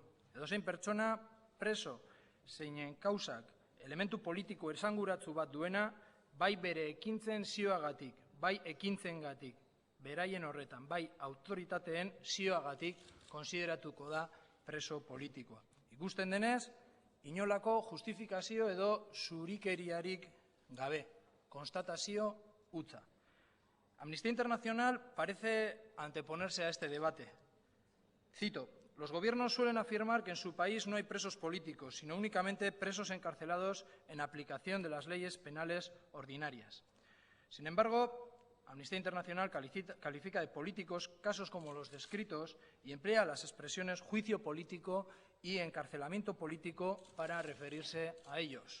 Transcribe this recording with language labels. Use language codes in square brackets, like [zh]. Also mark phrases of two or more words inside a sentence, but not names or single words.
[eu] Edozein pertsona preso zeinen kausak elementu politiko esanguratsu bat duena, bai bere ekintzen zioagatik, bai ekintzengatik, beraien horretan, bai autoritateen zioagatik konsideratuko da preso politikoa. Ikusten denez, inolako justifikazio edo zurikeriarik gabe, konstatazio hutsa. [es] Amnistía Internacional parece anteponerse a este debate. Cito: los gobiernos suelen afirmar que en su país no hay presos políticos, sino únicamente presos encarcelados en aplicación de las leyes penales ordinarias. Sin embargo, Amnistía Internacional califica de políticos casos como los descritos y emplea las expresiones juicio político y encarcelamiento político para referirse a ellos.